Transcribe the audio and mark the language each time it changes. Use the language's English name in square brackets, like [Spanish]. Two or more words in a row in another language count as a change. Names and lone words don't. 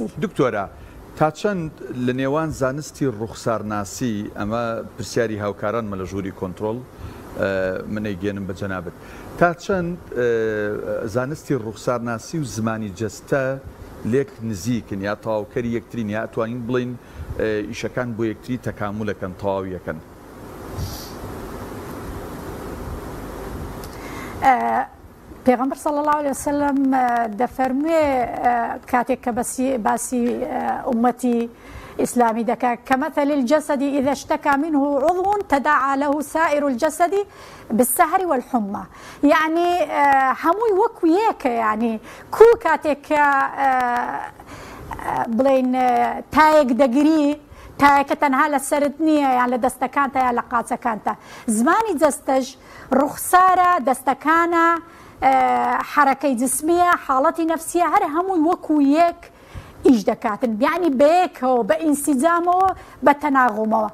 [Central Kurdish] دکتۆرە تا چەند لە نێوان زانستی ڕوخسارناسی ئەمە پرسیاری هاوکاران مە لە ژووری کۆنتترۆل منەیگەێنم بە جەنابەت، تا چەند زانستی ڕوخسارناسی و زمانی جەستە لێک نزیکن یا تەواوکەری یەکترین یا ئەتوانین بڵین ئیشەکان بۆ یەکتری تەکاملەکەن تەواویەکەن؟ پێغەمبەر [Arabic] صلی الله عليه وسلم [Central Kurdish] دەفەرموێ کاتێک کە باسی ئومەتی ئیسلامی دەکات [Arabic] كمثل الجسد إذا اشتكى منه عضو تداعى له سائر الجسد بالسهر والحمى. [Central Kurdish] يعني هەمووی وەکو یەکە، يعني کو کاتێک کە بڵێن تایەک دەگری تایەکە تەنها لە سەرت نییە یان لە دەستەکانتە یان لە قاچەکانتە. زمانی جەستەش ڕوخسارە، دەستەکانە، حرەکەی جسمیە، حاڵەتی نەفسیە، هەر هەمووی وەکو یەک ئیش دەکاتن، بیانی بەیەکەوە بە ئینسیجامەوە بە تەناغۆمەوە.